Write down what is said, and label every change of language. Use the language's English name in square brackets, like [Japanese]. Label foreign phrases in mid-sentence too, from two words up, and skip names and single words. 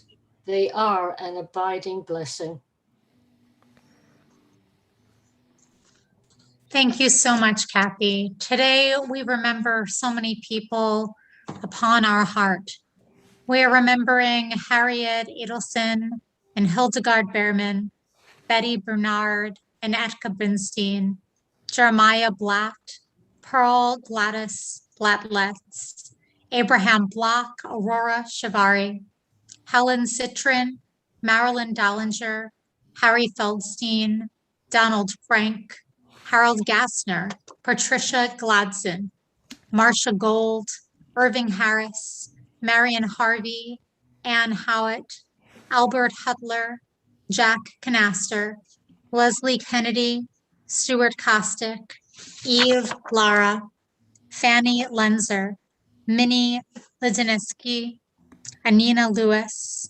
[English] They are an abiding blessing. Thank you so much, Kathy. Today, we remember so many people upon our heart. We are remembering Harriet Edelson and Hildegard Behrman, Betty Bernard and Etka Brinstein, Jeremiah Blatt, Pearl Gladys Blatletz, Abraham Block, Aurora Shavari, Helen Citrin, Marilyn Dollinger, Harry Feldstein, Donald Frank, Harold Gassner, Patricia Gladson, Marcia Gold, Irving Harris, Marion Harvey, Ann Howitt, Albert Hutler, Jack Canaster, Leslie Kennedy, Stuart Kostick, Eve Lara, Fanny Lenzer, Minnie Lidinsky, Anina Lewis,